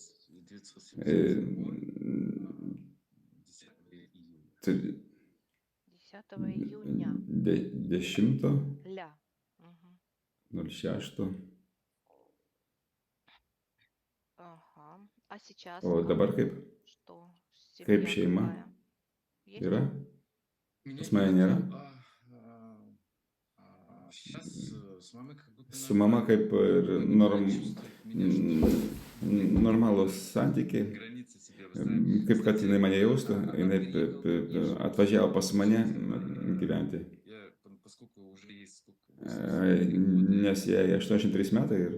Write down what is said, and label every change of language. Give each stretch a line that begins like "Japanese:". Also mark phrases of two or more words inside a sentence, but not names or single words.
Russian: 10 июня. 10, Ля. Мгм. 06. Ага. А сейчас
Lithuanian: O dabar kaip?
Russian: что?
Lithuanian: Kaip
Russian: Семья
Lithuanian: šeima?
Russian: какая? Есть?
Lithuanian: Yra? Pas mane nėra? Su mama kaip ir normalūs santykiai, kaip kad jinai mane jaustų, jinai atvažiavo pas mane gyventi, nes jai 83 metai